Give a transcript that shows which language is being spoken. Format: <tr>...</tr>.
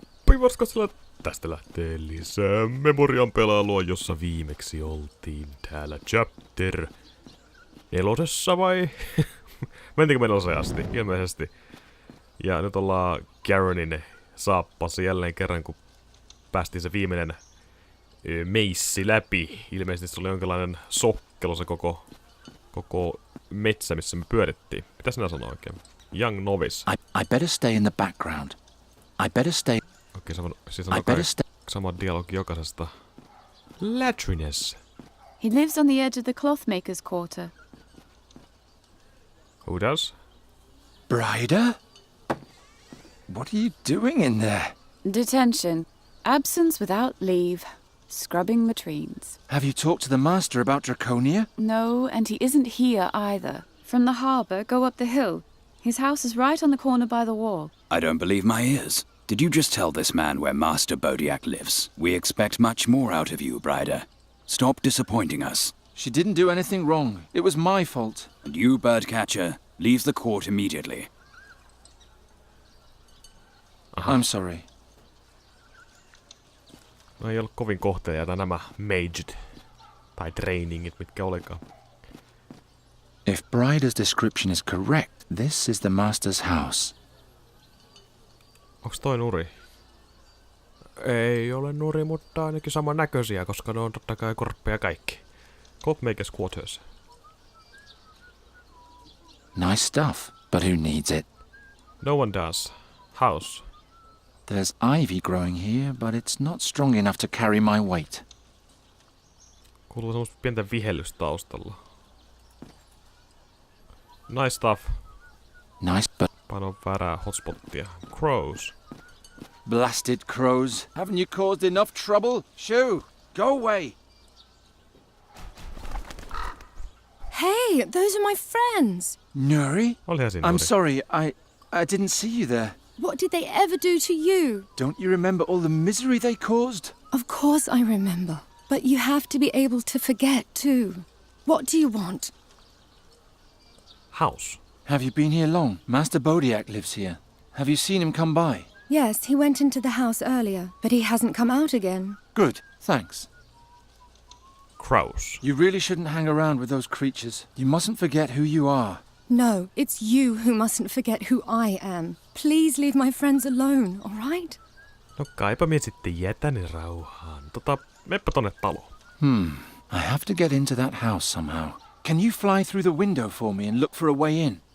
<fi>Pivarskosella tästä lähtee lisää Memorian pelailua, jossa viimeksi oltiin täällä chapter 4 vai? Mentikö me 4 asti? Ilmeisesti. Ja nyt ollaan Geronin saappassa jälleen kerran, kun päästiin se viimeinen meissi läpi. Ilmeisesti se oli jonkinlainen sokkelo se koko metsä, missä me pyörittiin. Mitä sinä sanoa oikein?</fi> <en>Young novice. I better stay in the background. I better stay.</en> <fi>Okei, siis on sama dialogi jokaisesta. Latrines.</fi> <en>He lives on the edge of the clothmaker's quarter. Who does? Brida? What are you doing in there? Detention. Absence without leave. Scrubbing latrines. Have you talked to the master about Draconia? No, and he isn't here either. From the harbour, go up the hill. His house is right on the corner by the wall. I don't believe my ears. Did you just tell this man where Master Bodiak lives? We expect much more out of you, Brida. Stop disappointing us. She didn't do anything wrong. It was my fault. And you, birdcatcher, leave the court immediately. I'm sorry.</en> <fi>No ei ollut kovin kohteliaita nämä maged. Tai trainingit, mitkä olikaan.</fi> <en>If Brida's description is correct, this is the master's house.</en> <fi>Onks toi nuri? Ei ole nuri, mutta ainakin saman näköisiä, koska ne on totta kai korppeja kaikki.</fi> <en>Clothmaker's quarters. Nice stuff, but who needs it? No one does. House. There's ivy growing here, but it's not strong enough to carry my weight.</en> <fi>Kuuluu semmoista pientä vihellystä taustalla.</fi> <en>Nice stuff. Nice, but</en> <fi>Paino väärää hotspottia.</fi> <en>Crows. blasted crows. Haven't you caused enough trouble? Shoo! Go away! Hey, those are my friends.</en> <fi>Nuri? Olihan siinä</fi> <en>I'm</en> <fi>nuri.</fi> <en>sorry, I didn't see you there. What did they ever do to you? Don't you remember all the misery they caused? Of course I remember. But you have to be able to forget too. What do you want? House. Have you been here long? Master Bodiak lives here. Have you seen him come by? Yes, he went into the house earlier, but he hasn't come out again. Good, thanks. Crows. You really shouldn't hang around with those creatures. You mustn't forget who you are. No, it's you who mustn't forget who I am. Please leave my friends alone, all right?</en> <fi>No kaipa mie sitten jätäni rauhaan. Meppä tonne taloon.</fi> <en>I have to get into that house somehow. Can you fly through the window for me and look for a way in?</en>